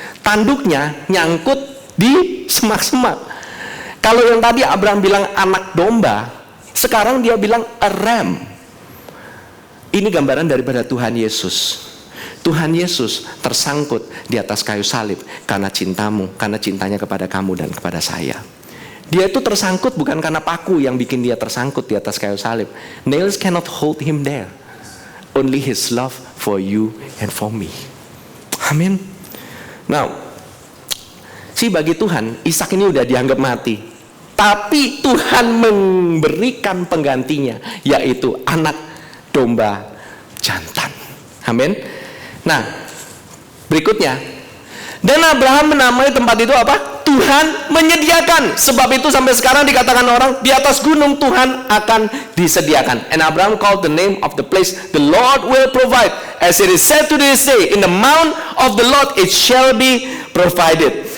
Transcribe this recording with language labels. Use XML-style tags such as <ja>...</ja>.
<id>Tanduknya nyangkut di semak-semak. Kalau yang tadi Abraham bilang anak domba, sekarang dia bilang a ram. Ini gambaran daripada Tuhan Yesus. Tuhan Yesus tersangkut di atas kayu salib karena cintamu, karena cintanya kepada kamu dan kepada saya. Dia itu tersangkut bukan karena paku yang bikin dia tersangkut di atas kayu salib.</id> <en>Nails cannot hold him there. Only his love for you and for me.</en> <id>Amin. Now, bagi Tuhan, Ishak ini udah dianggap mati. Tapi Tuhan memberikan penggantinya, yaitu anak domba jantan. Amin. Nah, berikutnya, dan Abraham menamai tempat itu apa? Tuhan menyediakan. Sebab itu sampai sekarang dikatakan orang, di atas gunung Tuhan akan disediakan.</id> <en>And Abraham called the name of the place, the Lord will provide. As it is said to this day, in the mount of the Lord it shall be provided.</en>